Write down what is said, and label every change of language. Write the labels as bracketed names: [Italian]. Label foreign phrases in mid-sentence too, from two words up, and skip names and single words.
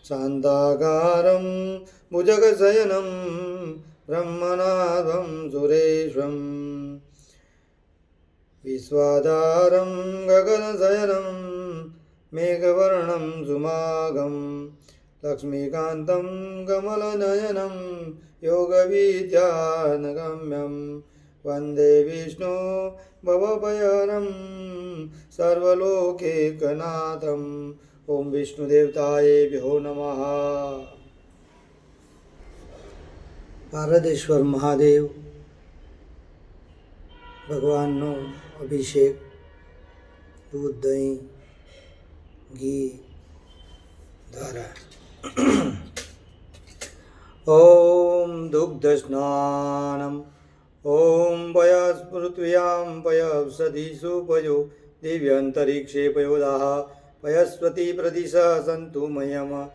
[Sanskrit] शान्ताकारं भुजगशयनं ब्रह्मनाथं सुरेशं विश्वाधारं गगनशयनं मेघवर्णं सुमागं लक्ष्मीकान्तं कमलनयनं योगविद्यानगम्यं वन्दे विष्णु भवभयहरं सर्वलोकैकनाथम्। ओम विष्णुदेवताएभ्यो नमः। [Gujarati] પારદેશ્વર મહાદેવ ભગવાનનો અભિષેક દૂધ દહીં ઘી દ્વારા [Sanskrit] ઓમ દુગ્ધ સ્નાનમ ઓમ પયસ પૃથ્વ્યામ પયસદીષુ પયો દિવ્યંતરિક્ષે પયોદાહ પયસ્વતી પ્રદિશ સંતુ મયમ